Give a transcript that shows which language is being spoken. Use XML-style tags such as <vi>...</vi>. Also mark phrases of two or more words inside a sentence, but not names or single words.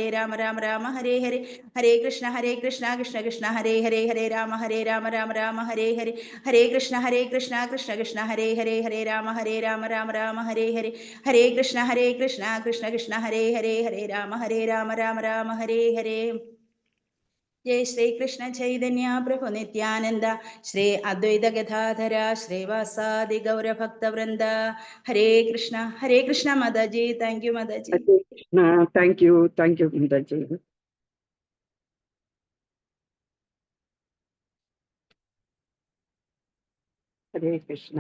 <sa>രാമ ഹരേ ഹരേ ഹരേ കൃഷ്ണ കൃഷ്ണ കൃഷ്ണ ഹരേ രാമ രാമ ഹരേ ഹരേ ഹരേ കൃഷ്ണ കൃഷ്ണ കൃഷ്ണ ഹരേ രാമ രാമ ഹരേ ഹരേ ഹരേ കൃഷ്ണ കൃഷ്ണ കൃഷ്ണ ഹരേ രാമ രാമ ഹരേ ഹരേ ജയ ശ്രീകൃഷ്ണ ചൈതന്യ പ്രഭു നിത്യാനന്ദ ശ്രീ അദ്വൈത ഗദാധര ശ്രീവാസാദി ഗൗരഭക്തവൃന്ദ ഹരേ കൃഷ്ണ മാതാജി.</sa> <en>thank you</en> <sa>മാതാജി.</sa> <ml>ഹരേ കൃഷ്ണ.</ml> <en>thank you</en> <ml>മാതാജി. ഹരേ കൃഷ്ണ.</ml>